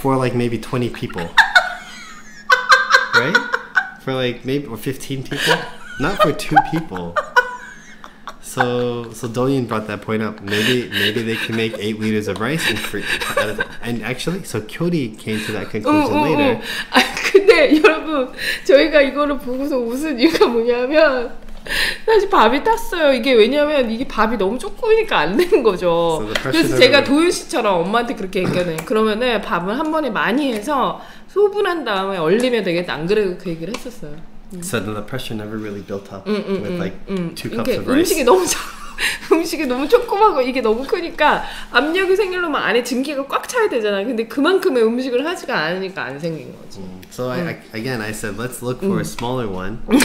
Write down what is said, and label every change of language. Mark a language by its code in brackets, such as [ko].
[en] For like maybe 20 people. Right? For like maybe or 15 people? Not for 2 people. So Dolian brought that point up. Maybe they can make 8 liters of rice and actually so Kyori came to that conclusion later. [ko] 근데 여러분 저희가 이거를 보고서 웃은 이유가 뭐냐면 사실 밥이 탔어요. 이게 왜냐면 이게 밥이 너무 조금이니까 안 되는 거죠. 그래서 제가 도윤 씨처럼 엄마한테 그렇게 얘기하거든요. 그러면은 밥을 한 번에 많이 해서 소분한 다음에 얼리면 되겠다. 안 그래도 그 얘기를 했었어요. [en] So the pressure never really built up with like 2 cups of rice. [ko] 음식이 너무 조그마고 이게 너무 크니까 압력이 생기려면 안에 증기가 꽉 차야 되잖아요. 근데 그만큼의 음식을 하지가 않으니까 안 생긴 거지. [en] So I said let's look for a smaller one.